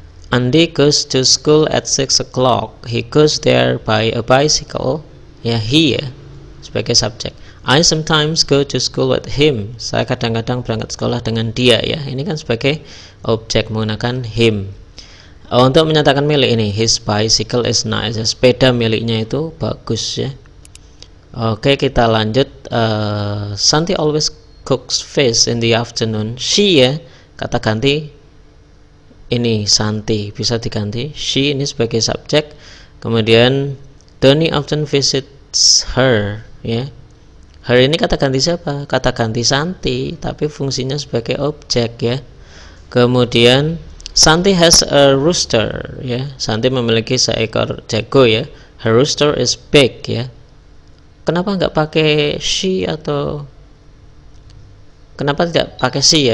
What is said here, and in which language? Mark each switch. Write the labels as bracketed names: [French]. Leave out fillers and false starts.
[English] Andy goes to school at 6 o'clock. He goes there by a bicycle ya, he ya [Indonesian] sebagai subjek. [English] I sometimes go to school with him. [Indonesian] Saya kadang-kadang berangkat sekolah dengan dia ya. Ini kan sebagai objek menggunakan him. Untuk menyatakan milik ini, [English] his bicycle is nice. [Indonesian] Sepeda miliknya itu bagus ya. Oke, kita lanjut. [English] Santi always cooks fish in the afternoon. [Indonesian] She ya, kata ganti ini Santi, bisa diganti she ini sebagai subjek. [English] Kemudian Donny often visits her ya. [Indonesian] Her ini kata ganti siapa? Kata ganti Santi, tapi fungsinya sebagai objek ya. Kemudian [English] Santi has a rooster, [Indonesian] ya. Santi memiliki seekor jago, ya. [English] Her rooster is big, [Indonesian] ya. Kenapa nggak pakai she atau kenapa tidak pakai she, ya?